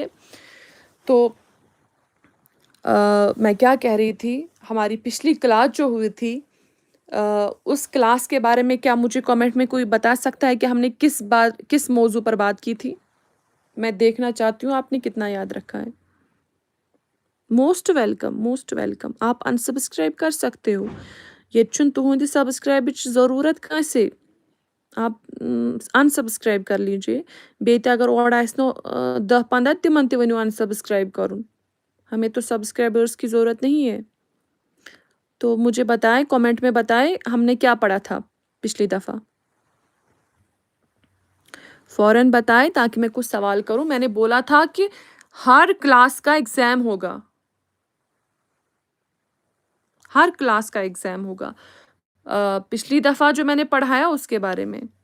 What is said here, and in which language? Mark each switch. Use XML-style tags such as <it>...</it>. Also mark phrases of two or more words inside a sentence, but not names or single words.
<ur>تو میں کیا کہہ رہی تھی، ہماری پچھلی کلاس جو ہوئی تھی اس کلاس کے بارے میں کیا مجھے کامنٹ میں کوئی بتا سکتا ہے کہ ہم نے کس موضوع پر بات کی تھی؟ میں دیکھنا چاہتی ہوں آپ نے کتنا یاد رکھا ہے۔</ur> <en>most welcome, most welcome,</en> <ur>آپ انسبسکرائب کر سکتے ہو،</ur> <ks>یہ چھن تہندِ سبسکرائبچ ضرورت کانسے،</ks> <ur>آپ انسبسکرائب کر لیجئے،</ur> <ks>بیتہ اگر اور آسنو 10-15 تمن تی ونیو انسبسکرائب کرن،</ks> <ur>ہمیں تو سبسکرائبرز کی ضرورت نہیں ہے۔ تو مجھے بتائیں، کامنٹ میں بتائیں ہم نے کیا پڑھا تھا پچھلی دفعہ، فوراً بتائیں تاکہ میں کچھ سوال کروں۔ میں نے بولا تھا کہ ہر کلاس کا ایگزام ہوگا، ہر کلاس کا ایگزام ہوگا، پچھلی دفعہ جو میں نے پڑھایا اس کے بارے میں۔</ur>